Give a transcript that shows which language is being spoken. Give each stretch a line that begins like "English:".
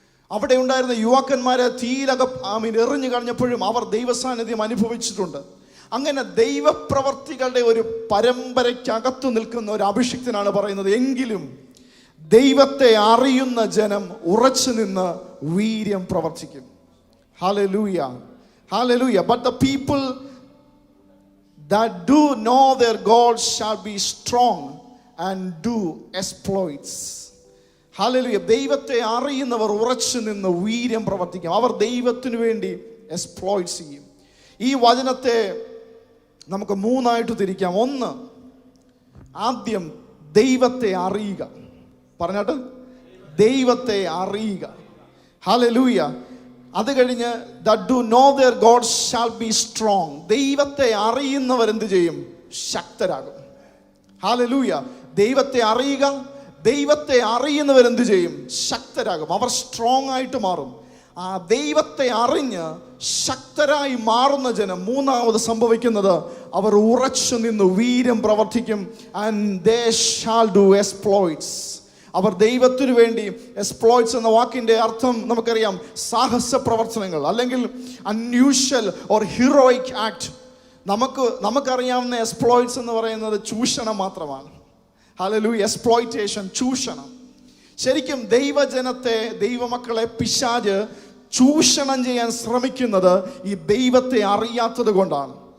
Malayalam: അവിടെ ഉണ്ടായിരുന്ന യുവാക്കന്മാരെ എറിഞ്ഞു കളഞ്ഞപ്പോഴും അവർ ദൈവസാന്നിധ്യം അനുഭവിച്ചിട്ടുണ്ട്. അങ്ങനെ ദൈവപ്രവർത്തികളുടെ ഒരു പരമ്പരയ്ക്കകത്തു നിൽക്കുന്ന ഒരു അഭിഷിക്തനാണ് പറയുന്നത്, എങ്കിലും ദൈവത്തെ അറിയുന്ന ജനം ഉറച്ചു നിന്ന് വീര്യം പ്രവർത്തിക്കും. Hallelujah, hallelujah.
English: But the people that do know their God shall be strong and do exploits.
Malayalam: Hallelujah. ദൈവത്തെ അറിയുന്നവർ ഉറച്ചു നിന്ന് വീര്യം പ്രവർത്തിക്കും. അവർ ദൈവത്തിനു വേണ്ടി എക്സ്പ്ലോയിറ്റ്സ് ചെയ്യും. ഈ വചനത്തെ നമുക്ക് മൂന്നായിട്ട് തിരിക്കാം. ഒന്ന്, ആദ്യം ദൈവത്തെ അറിയുക. പറഞ്ഞാട്ട് ദൈവത്തെ അറിയുക. ഹല്ലേലൂയ. അത് കഴിഞ്ഞ്
English: that do know their God shall be strong.
Malayalam: ദൈവത്തെ അറിയുന്നവർ എന്ത് ചെയ്യും? ശക്തരാകും. ഹല്ലേലൂയ. ദൈവത്തെ അറിയുക. ദൈവത്തെ അറിയുന്നവർ എന്ത് ചെയ്യും? ശക്തരാകും. അവർ സ്ട്രോങ് ആയിട്ട് മാറും. ആ ദൈവത്തെ അറിഞ്ഞ് ശക്തരായി മാറുന്ന ജനം മൂന്നാമത് സംഭവിക്കുന്നത് അവർ ഉറച്ചു നിന്ന് വീര്യം പ്രവർത്തിക്കും.
English: and they shall do exploits.
Malayalam: അവർ ദൈവത്തിനു വേണ്ടി, എക്സ്പ്ലോയിറ്റ്സ് എന്ന വാക്കിൻ്റെ അർത്ഥം നമുക്കറിയാം, സാഹസ പ്രവർത്തനങ്ങൾ അല്ലെങ്കിൽ
English: Unusual or heroic act.
Malayalam: നമുക്കറിയാവുന്ന എക്സ്പ്ലോയിറ്റ്സ് എന്ന് പറയുന്നത് ചൂഷണം മാത്രമാണ്. ഹല്ലേലൂയ. എക്സ്പ്ലോയിറ്റേഷൻ, ചൂഷണം. ശരിക്കും ദൈവജനത്തെ, ദൈവമക്കളെ പിശാച് ചൂഷണം ചെയ്യാൻ ശ്രമിക്കുന്നത് ഈ ദൈവത്തെ അറിയാത്തത് കൊണ്ടാണ്.